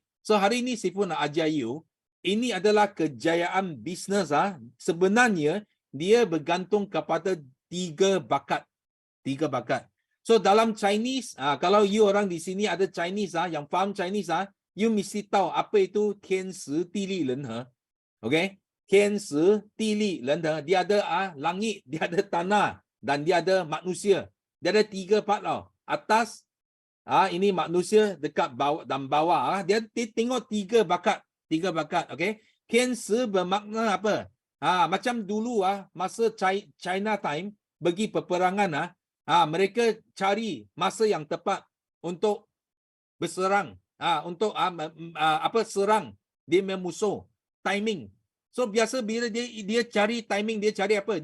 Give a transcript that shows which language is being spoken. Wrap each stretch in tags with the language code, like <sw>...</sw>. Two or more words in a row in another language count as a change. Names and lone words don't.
<ms>So hari ini Sifu nak ajar you, ini adalah kejayaan bisnes. Sebenarnya dia bergantung kepada 3 bakat. 3 bakat. So dalam Chinese, kalau you orang di sini ada Chinese, yang faham Chinese, you mesti tahu apa itu</ms> <zh>天时地利人和.</zh> <ms>Okay?</ms> <zh>天时地利人和,</zh> <ms>dia ada langit, dia ada tanah dan dia ada manusia. Dia ada 3 part tau. Atas, ini manusia, dekat bawah dan bawah. Dia tengok 3 bakat. 3 bakat, okay? 天时 bermakna apa? Macam dulu masa China time pergi peperangan, mereka cari masa yang tepat untuk berserang, untuk serang dia memusuh, timing. So biasa bila dia cari timing, dia cari apa?</ms>